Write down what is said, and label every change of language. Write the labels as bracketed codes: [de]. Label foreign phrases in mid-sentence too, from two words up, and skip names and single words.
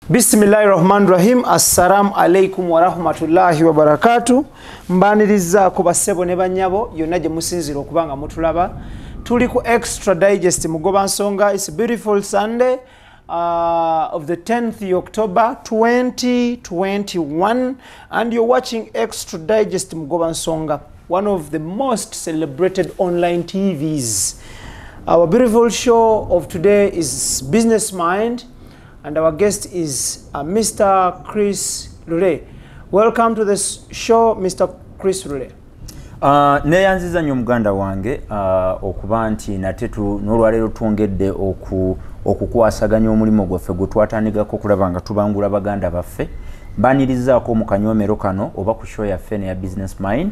[ar] بسم الله الرحمن الرحيم السلام عليكم ورحمة الله وبركاته. [lg] Mbaniriza ku basebo ne banyabo yonna gye musinzira okubanga mutulaba. Tuli ku Extra Digest Mugoba Nsonga. [en] It's a beautiful Sunday of the 10th October 2021 and you're watching Extra Digest Mugoba Nsonga, one of the most celebrated online TVs. Our beautiful show of today is Business Mind. And our guest is Mr. Chris Lule. Welcome to this show, Mr. Chris Lule. [lg] Neyanziza nnyo muganda wange okuba nti nate n'olwaleero twongedde okukwasaganya omulimu gwaffe gwe twatandikako okulaba nga tubangula baganda baffe. Mbanirizaako mu kanyoomero kano oba ku show yaffe ne ya Business Mind.